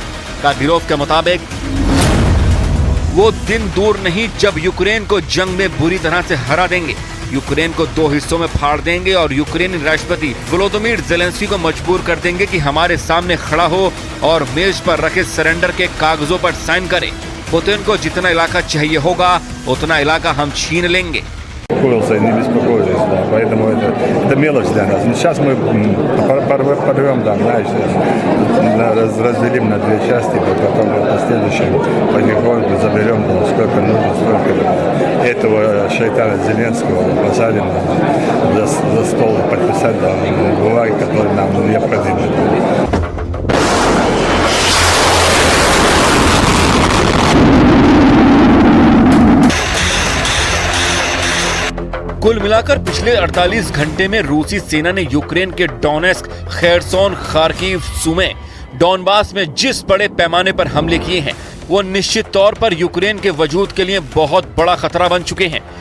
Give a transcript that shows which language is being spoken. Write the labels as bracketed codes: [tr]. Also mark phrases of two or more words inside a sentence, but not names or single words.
[hi] कादिरोव के मुताबिक वो दिन दूर नहीं जब यूक्रेन को जंग में बुरी तरह से हरा देंगे, यूक्रेन को 2 हिस्सों में फाड़ देंगे और यूक्रेनी राष्ट्रपति वोलोदिमीर ज़ेलेंस्की को मजबूर कर देंगे कि हमारे सामने खड़ा हो और मेज पर रखे सरेंडर के कागजों पर साइन करे। पुतिन को जितना इलाका चाहिए होगा उतना इलाका हम छीन लेंगे। [ru] Успокоился и не беспокоились, да, поэтому это мелочь для нас. Сейчас мы порвем, да, знаешь, разделим на 2 части, потом в последующем потихоньку заберем, да, сколько нужно, столько этого шайтана Зеленского посадим за стол и подписать, да, бумаги, которые нам необходимы. [hi] कुल मिलाकर पिछले 48 घंटे में रूसी सेना ने यूक्रेन के डोनेस्क, खेरसोन, खार्किव, सुमे, डॉनबास में जिस बड़े पैमाने पर हमले किए हैं वो निश्चित तौर पर यूक्रेन के वजूद के लिए बहुत बड़ा खतरा बन चुके हैं।